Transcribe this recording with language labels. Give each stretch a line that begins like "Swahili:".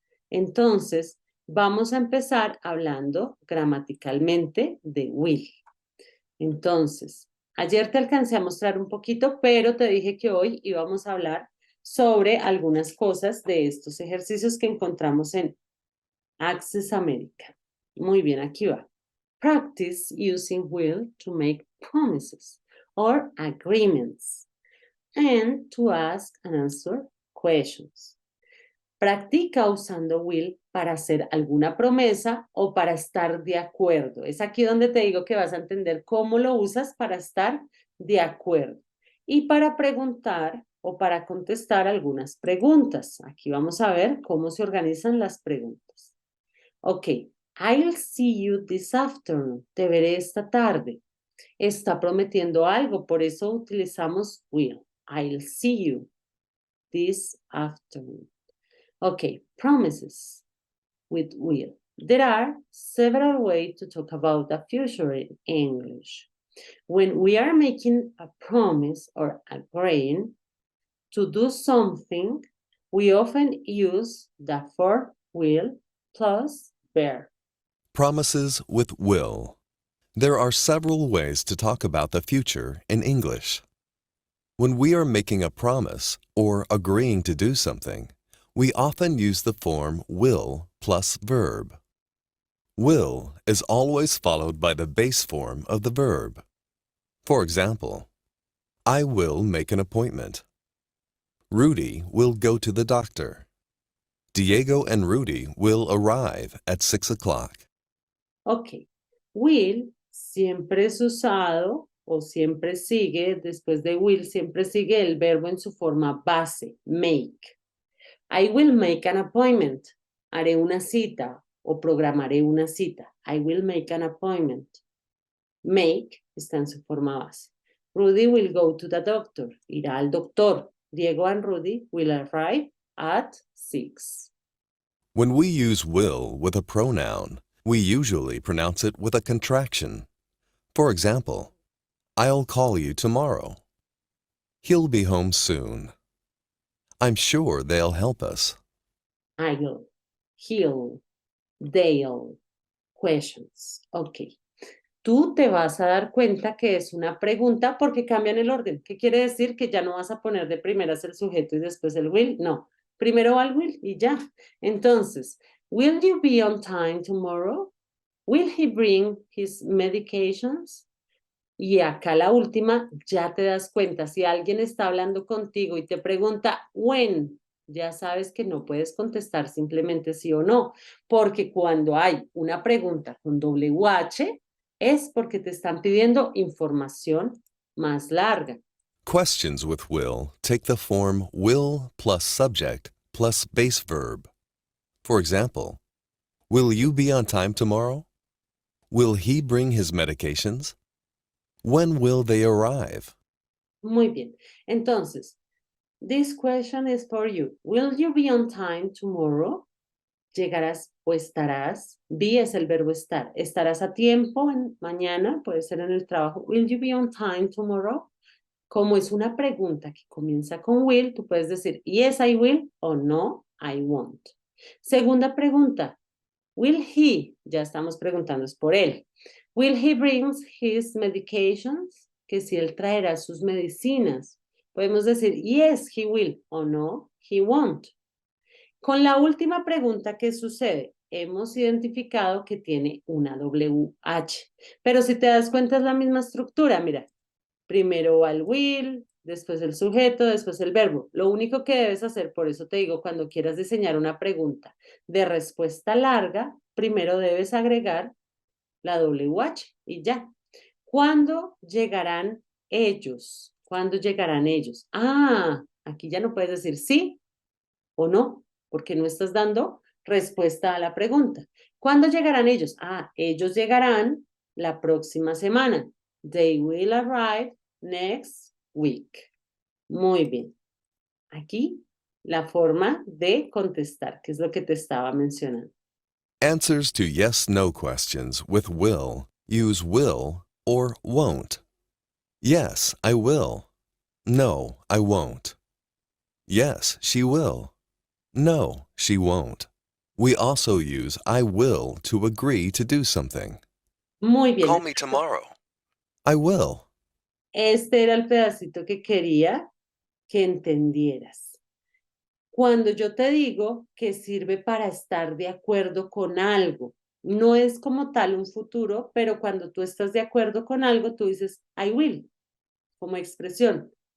Spanish: Entonces, vamos a empezar hablando gramaticalmente de will. Entonces, ayer te alcancé a mostrar un poquito, pero te dije que hoy íbamos a hablar sobre algunas cosas de estos ejercicios que encontramos en Access America. Muy bien, aquí va.
English: Practice using will to make promises or agreements and to ask and answer questions.
Spanish: Practica usando will para hacer alguna promesa o para estar de acuerdo. Es aquí donde te digo que vas a entender cómo lo usas para estar de acuerdo. Y para preguntar o para contestar algunas preguntas. Aquí vamos a ver cómo se organizan las preguntas.
English: Ok, I'll see you this afternoon.
Spanish: Te veré esta tarde. Está prometiendo algo, por eso utilizamos will.
English: I'll see you this afternoon. Okay, promises with will. There are several ways to talk about the future in English. When we are making a promise or agreeing to do something, we often use the verb will plus verb. Promises with will. There are several ways to talk about the future in English. When we are making a promise or agreeing to do something, we often use the form will plus verb. Will is always followed by the base form of the verb. For example, I will make an appointment. Rudy will go to the doctor. Diego and Rudy will arrive at 6 o'clock.
Spanish: Ok, will siempre es usado o siempre sigue, después de will, siempre sigue el verbo en su forma base, make.
English: I will make an appointment.
Spanish: Haré una cita o programaré una cita.
English: I will make an appointment.
Spanish: Make está en su forma base.
English: Rudy will go to the doctor.
Spanish: Irá al doctor.
English: Diego and Rudy will arrive at 6. When we use will with a pronoun, we usually pronounce it with a contraction. For example, I'll call you tomorrow. He'll be home soon. I'm sure they'll help us. I'll, he'll, they'll, questions. Ok.
Spanish: Tú te vas a dar cuenta que es una pregunta porque cambian el orden. ¿Qué quiere decir? Que ya no vas a poner de primeras el sujeto y después el will. No, primero va el will y ya.
English: Entonces, will you be on time tomorrow? Will he bring his medications?
Spanish: Y acá la última, ya te das cuenta, si alguien está hablando contigo y te pregunta when, ya sabes que no puedes contestar simplemente sí o no, porque cuando hay una pregunta con WH es porque te están pidiendo información más larga.
English: Questions with will take the form will plus subject plus base verb. For example, will you be on time tomorrow? Will he bring his medications? When will they arrive?
Spanish: Muy bien.
English: Entonces, this question is for you. Will you be on time tomorrow?
Spanish: Llegarás o estarás. Be es el verbo estar. Estarás a tiempo mañana, puede ser en el trabajo.
English: Will you be on time tomorrow?
Spanish: Como es una pregunta que comienza con will, tú puedes decir
English: yes, I will
Spanish: o
English: no, I won't.
Spanish: Segunda pregunta.
English: Will he?
Spanish: Ya estamos preguntando es por él.
English: Will he bring his medications?
Spanish: Que si él traerá sus medicinas. Podemos decir
English: yes, he will
Spanish: o
English: no, he won't.
Spanish: Con la última pregunta, ¿qué sucede? Hemos identificado que tiene una WH. Pero si te das cuenta es la misma estructura, mira. Primero va el will, después el sujeto, después el verbo. Lo único que debes hacer, por eso te digo, cuando quieras diseñar una pregunta de respuesta larga, primero debes agregar la WH y ya. ¿Cuándo llegarán ellos? ¿Cuándo llegarán ellos? Ah, aquí ya no puedes decir sí o no, porque no estás dando respuesta a la pregunta. ¿Cuándo llegarán ellos? Ah, ellos llegarán la próxima semana.
English: They will arrive next week.
Spanish: Muy bien. Aquí la forma de contestar, que es lo que te estaba mencionando.
English: Answers to yes-no questions with will use will or won't. Yes, I will. No, I won't. Yes, she will. No, she won't. We also use I will to agree to do something.
Spanish: Muy bien.
English: Call me tomorrow. I will.
Spanish: Este era el pedacito que quería que entendieras. Cuando yo te digo que sirve para estar de acuerdo con algo, no es como tal un futuro, pero cuando tú estás de acuerdo con algo, tú dices
English: I will,
Spanish: como expresión.